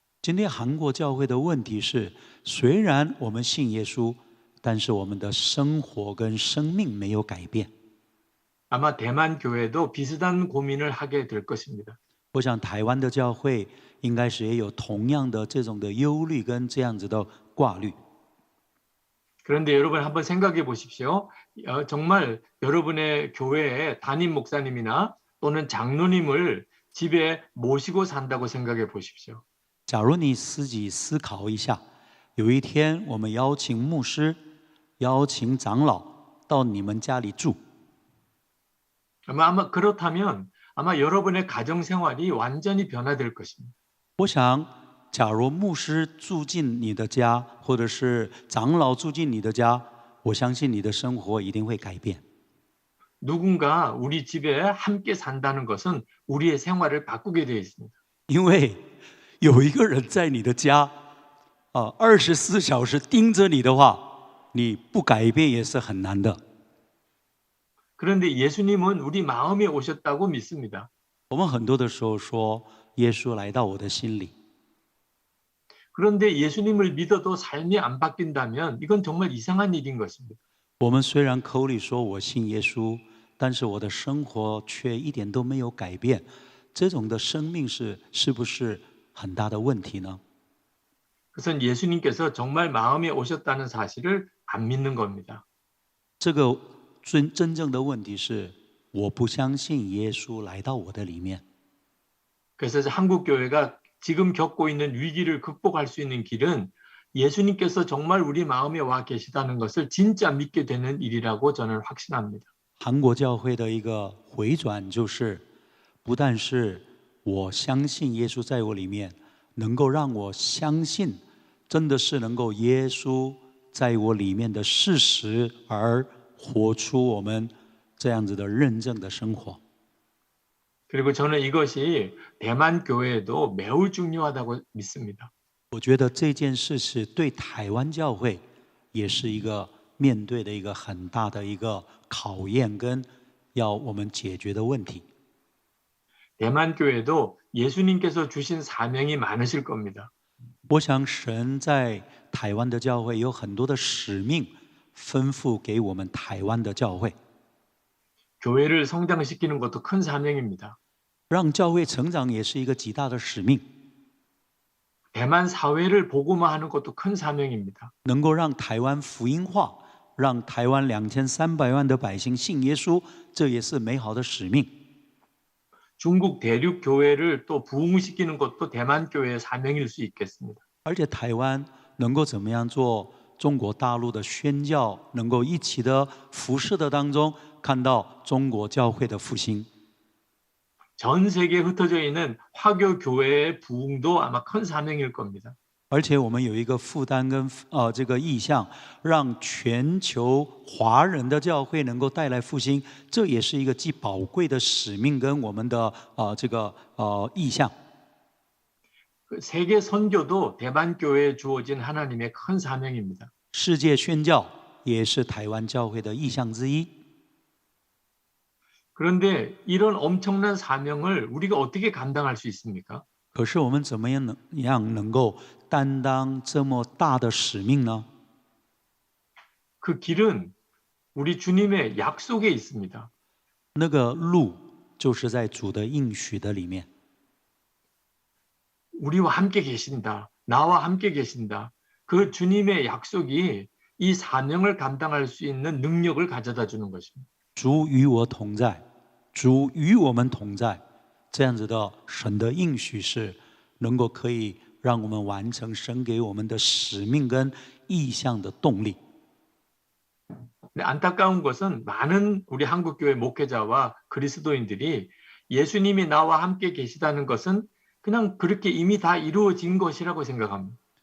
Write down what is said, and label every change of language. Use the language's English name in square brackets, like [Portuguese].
[Chinese] 今天韩国教会的问题是，虽然我们信耶稣，但是我们的生活跟生命没有改变。 [Korean] 아마 대만 교회도 비슷한 고민을 하게 될 것입니다. [Chinese] 我想台湾的教会应该是也有同样的这种的忧虑跟这样子的挂虑。 [Korean] 그런데 여러분 한번 생각해 보십시오. 정말 여러분의 교회에 담임 목사님이나 또는 장로님을 집에 모시고 산다고 생각해 보십시오. [Chinese] 假如你自己思考一下，有一天我们邀请牧师、邀请长老到你们家里住， [Korean] 아마 그렇다면 아마 여러분의 가정 생활이 완전히 변화될 것입니다. [Chinese] 我想，假如牧师住进你的家，或者是长老住进你的家，我相信你的生活一定会改变。 [Korean] 누군가 우리 집에 함께 산다는 것은 우리의 생활을 바꾸게 되어 있습니다. [Chinese] 因为有一个人在你的家，24小时盯着你的话，你不改变也是很难的。 [Korean] 그런데 예수님은 우리 마음에 오셨다고 믿습니다. [Chinese] 我们很多的时候说，耶稣来到我的心里。 [Korean] 그런데 예수님을 믿어도 삶이 안 바뀐다면 이건 정말 이상한 일인 것입니다. [Chinese] 我们虽然口里说我信耶稣，但是我的生活却一点都没有改变，这种的生命是不是很大的问题呢？ [Korean] 그것은 예수님께서 정말 마음에 오셨다는 사실을 안 믿는 겁니다. [Chinese] 这个真正的问题是，我不相信耶稣来到我的里面。 [Korean] 그래서 한국 교회가 지금 겪고 있는 위기를 극복할 수 있는 길은 예수님께서 정말 우리 마음에 와 계시다는 것을 진짜 믿게 되는 일이라고 저는 확신합니다. [Chinese] 韩国教会的一个回转，就是不但是我相信耶稣在我里面，能够让我相信，真的是能够耶稣在我里面的事实，而活出我们这样子的认证的生活。 [Korean] 그리고 저는 이것이 대만 교회에도 매우 중요하다고 믿습니다. [Chinese] 我觉得这件事是对台湾教会也是一个面对的一个很大的一个考验，跟要我们解决的问题。 [Korean] 대만 교회도 예수님께서 주신 사명이 많으실 겁니다. [Chinese] 我想神在台湾的教会有很多的使命吩咐给我们台湾的教会， [Korean] 교회를 성장시키는 것도 큰 사명입니다. [Chinese] 让教会成长也是一个极大的使命， [Korean] 대만 사회를 복음화하는 것도 큰 사명입니다. [Chinese] 能够让台湾福音化，让台湾2300万的百姓信耶稣，这也是美好的使命。 [Korean] 중국 대륙 교회를 또 부흥시키는 것도 대만 교회의 사명일 수 있겠습니다. [Chinese] 而且台湾能够怎么样做中国大陆的宣教，能够一起的服侍的当中，看到中国教会的复兴。 [Korean] 전 세계에 흩어져 있는 화교 교회의 부흥도 아마 큰 사명일 겁니다. [Chinese] 而且我们有一个负担跟这个意向，让全球华人的教会能够带来复兴，这也是一个既宝贵的使命跟我们的这个意向。 [Korean] 세계 선교도 대만 교회에 주어진 하나님의 큰 사명입니다. [Chinese] 世界宣教也是台湾教会的意向之一。 [Korean] 그런데 이런 엄청난 사명을 우리가 어떻게 감당할 수 있습니까? [Chinese] 可是我们怎么样能够担当这么大的使命呢？ [Korean] 그 길은 우리 주님의 약속에 있습니다. [Chinese] 那个路就是在主的应许的里面。 [Korean] 우리와 함께 계신다. 나와 함께 계신다. 그 주님의 약속이 이 사명을 감당할 수 있는 능력을 가져다 주는 것입니다. [Chinese] 主与我同在，主与我们同在，这样子的神的应许是能够可以让我们完成神给我们的使命跟意向的动力。 [Korean] 근데 안타까운 것은 많은 우리 한국교회 목회자와 그리스도인들이 예수님이 나와 함께 계시다는 것은 그냥 그렇게 이미 다 이루어진 것이라고 생각합니다.